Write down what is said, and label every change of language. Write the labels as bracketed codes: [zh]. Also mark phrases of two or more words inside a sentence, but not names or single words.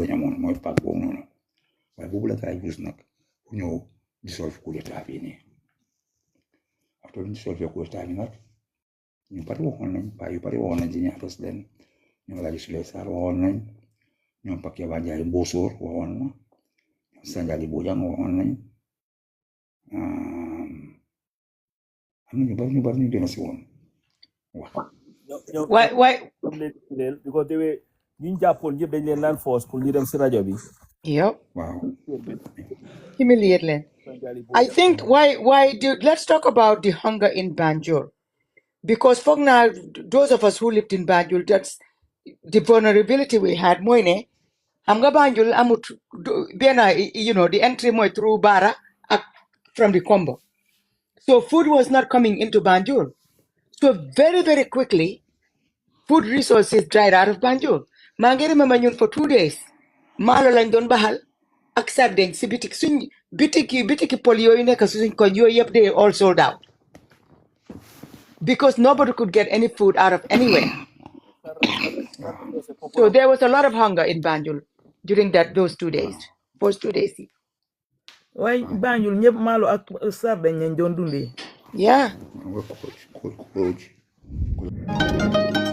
[wo] lañ amoon mooy pacte boobu noonu waaye boobu la kaay kuus nag pour ñëw dissolve [fr] coup d'état [wo] bi nii après ñu dissolve [fr] coup d'état [wo] bi nag ñu bari waxoon nañ paa yu bari waxoon nañ ci ñaar président ñoom Alaaji Sule Sarr waxoon nañ ñoom Pakke Ba Njaay Mbosóor waxoon na ñoom Sanjali Bojang waxoon nañ am na ñu bari ñu gën a si woon wax [en] Why? Because they were [wo] ñu jàppoon ñëpp dañ leen naan force pour ñu dem si rajo bi. Yep. waaw Humiliate leen. [en] I think let's talk about the hunger in Banjul. Because for now, those of us who lived in Banjul, that's the vulnerability we had. [wo] Mooy ne xam nga Banjul amut benn [en] the entry [wo] mooy through Bara ak [en] from the Kombo. So food was not coming into Banjul. So very, very quickly, food resources dried out of Banjul. [wo] Maa ngi remember ñun [en] for 2 days. [wo] Maalo lañ doon baxal ak sardine si bitik suñ bitiki pol yooyu nekk suñ koñ yooyu yëpp [en] they all sold out. Because nobody could get any food out of anywhere. So there was a lot of hunger in Banjul during those 2 days. First 2 days. [wo] waaye Banjul ñëpp maalo ak sardine lañ doon dundee. [en] Yeah. coach